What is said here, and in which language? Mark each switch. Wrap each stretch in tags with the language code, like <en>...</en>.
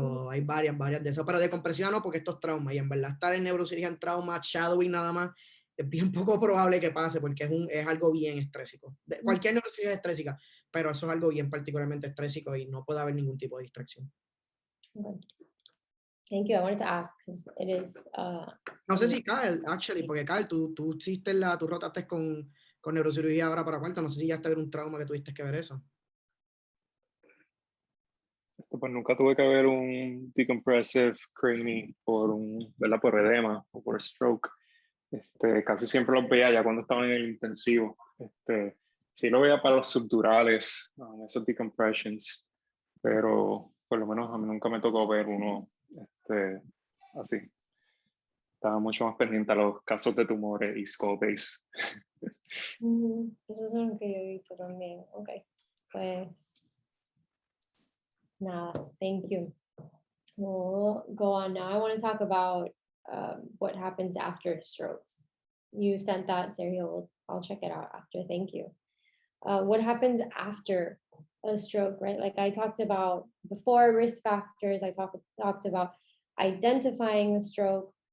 <es>Hay varias de eso, pero de compresiva no, porque esto es trauma, y en verdad estar en neurocirugía en trauma, shadowing nada más, es bien poco probable que pase, porque es algo bien estrésico. Cualquier neurocirugía es estrésica, pero eso es algo bien particularmente estrésico y no puede haber ningún tipo de distracción.</es> <en>Okay. Thank you. I wanted to ask because it is.</en> <es>No sé si Kyle, actually, porque Kyle, tú rotaste con neurocirugía ahora para cuarto, no sé si ya está en un trauma que tuviste que ver eso. Pues nunca tuve que ver un decompressive cranie por edema o por stroke. Casi siempre los veía ya cuando estaban en el intensivo. Sí lo veía para los subdurales, esos decompressions, pero por lo menos a mí nunca me tocó ver uno así. Estaba mucho más pendiente a los casos de tumores y skull base. Eso es lo que yo he visto también.</es> <en>Ok,</en> <es>pues nada,</es> <en>thank you. We'll go on now. I want to talk about what happens after strokes. You sent that, Sergio. I'll check it out after. Thank you. What happens after a stroke, right? Like I talked about before, risk factors. I talked about identifying a stroke.</en>